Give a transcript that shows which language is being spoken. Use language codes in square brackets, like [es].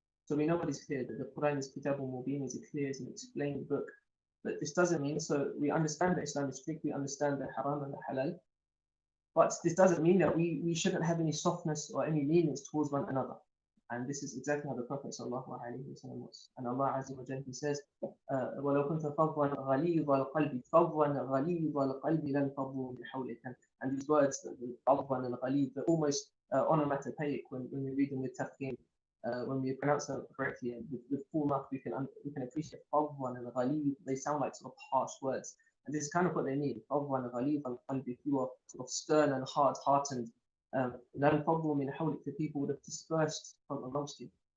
[en] So we know what is clear, that the Quran is Kitabul Mubin, is a clear, is an explained book. But this doesn't mean, so we understand that Islam is strict, we understand the haram and the halal, but this doesn't mean that we shouldn't have any softness or any lenience towards one another. And this is exactly how the Prophet sallallahu alaihi wasallam was. And Allah Azza wa Jalla, He says, [ar] وَلَوْ كُنْتَ فَضًّا غَلِيظَ الْقَلْبِ فَضًّا غَلِيظَ الْقَلْبِ لَنْ فَضُّوا مِنْ حَوْلِكَ. [en] And these words, فَضًّا and غَلِيظ, they're almost onomatopoeic when we read them with tafkhim. when we pronounce them correctly and with full mouth, we can appreciate fadwan and ghalib. They sound like sort of harsh words, and this is kind of what they mean. Fadwan and ghalib al-qalb, if you are sort of stern and hard-hearted, lan fadlu min hawlik, the people would have dispersed from amongst you.